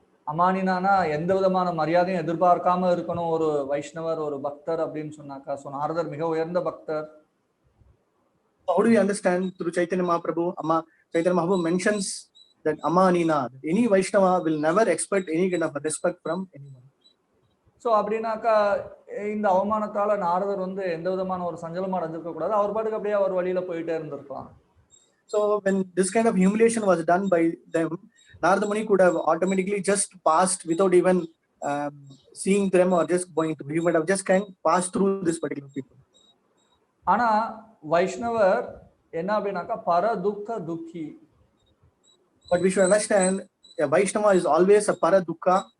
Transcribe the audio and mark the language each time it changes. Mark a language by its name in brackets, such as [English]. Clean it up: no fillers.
[Tamil] அமானினானா எந்த விதமான மரியாதையும் எதிர்பார்க்காம இருக்கணும் ஒரு வைஷ்ணவர், ஒரு பக்தர் அப்படின்னு சொன்னாக்கா. ஸோ நாரதர் மிக உயர்ந்த பக்தர். [English] How do we understand through Chaitanya Mahaprabhu? Chaitanya Mahaprabhu mentions that Amanina, any Vaishnava will never expect any kind of respect from anyone. [Tamil] So அப்படின்னாக்கா இந்த அவமானத்தால நாரதர் எந்த விதமான ஒரு சஞ்சலமா அடைஞ்சிருக்க கூடாது. அவர் பாட்டுக்கு அப்படியே அவர் வழியில போயிட்டே இருந்திருக்கலாம். [English] So when this kind of humiliation was done by them, Narada Muni could have automatically just passed without even seeing them or just going through. He would have just kind of passed through this particular people. [Tamil] ஆனா வைஷ்ணவர் என்ன அப்படின்னாக்கா பர துக்க துக்கி. [English] But we should understand a Vaishnava is always a para dukkha